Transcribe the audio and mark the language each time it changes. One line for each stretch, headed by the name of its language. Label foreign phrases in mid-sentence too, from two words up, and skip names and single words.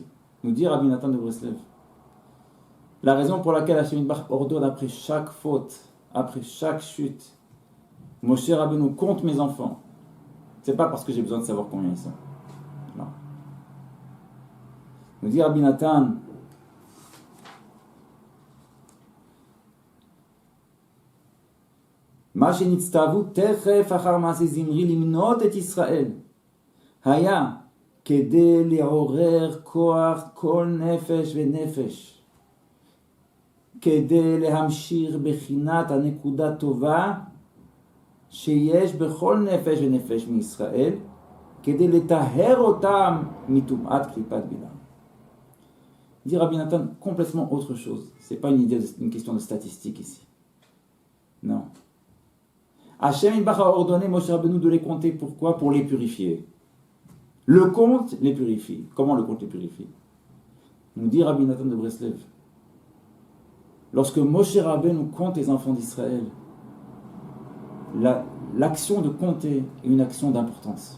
French: Nous dit Rabbi Nathan de Breslev, la raison pour laquelle
Hebrew: השם יתברך
French: ordonne après chaque faute, après chaque chute, Moshe Rabbeinu compte mes enfants, c'est pas parce que j'ai besoin de savoir combien ils sont. Non. Nous dit Rabbi Nathan,
Hebrew: מה שנצטוו תכף אחר מעשה זמרי למנות את ישראל היה כדי לעורר כוח כל נפש ונפש, כדי להמשיך בחינת הנקודה טובה שיש בכל נפש ונפש מישראל, כדי לטהר אותם מטומאת קליפת בלעם.
French: Dit Rabbi Nathan complètement autre chose. C'est pas une question de statistique ici. Non.
Hebrew: השם יתברך
French: a ordonné Moshe Rabbeinu de les compter. Pourquoi? Pour les purifier. Le compte les purifie. Comment le compte les purifie? Nous dit Rabbi Nathan de Breslev, lorsque Moshe Rabbeinu compte les enfants d'Israël, l'action de compter est une action d'importance.